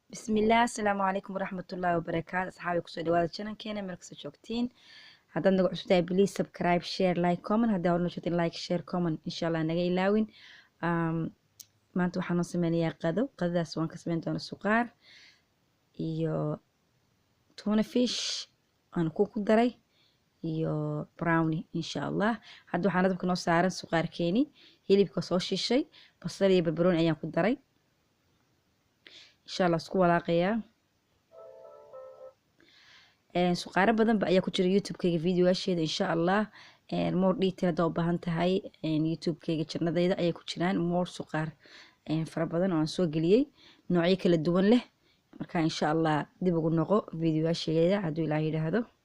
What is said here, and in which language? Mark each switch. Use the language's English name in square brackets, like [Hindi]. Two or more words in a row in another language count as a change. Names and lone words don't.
[Arabic] بسم الله السلام عليكم ورحمة الله وبركاته [Somali] asxaabi kusoo dhawaada channelkeena meel kasta joogtiin haddaad nagu cusub tahay please [English] subscribe share like comment [Somali] haddaa horna joogtiin [English] like share comment [Arabic] إن شاء الله [Somali] naga ilaawin maanta waxaan noo sameynayaa qadadaas waan ka sameyn doonaa suqaar iyo [English] tuna fish [Somali] aan ku daray iyo brownie [Arabic] إن شاء الله [Somali] hadda waxaan dabka noo saaran suqaarkeeni hilibka soo shishay basal iyo barbarooni ayaan ku daray [Arabic] إن شاء الله [Somali] isku walaaqayaa suqaaro badan ba ayaa ku jira youtube-kayga videoyaasheeda [Arabic] إن شاء الله [English] more detail [Somali] haddaa u baahan tahay youtube-kayga janadayda ayay ku jiraan more suqaar fara badan oo aan soo geliyey noocyo kala duwan leh marka [Arabic] إن شاء الله [Somali] dib ugu noqo videoyaasheeda hadduu ilaah yidhaahdo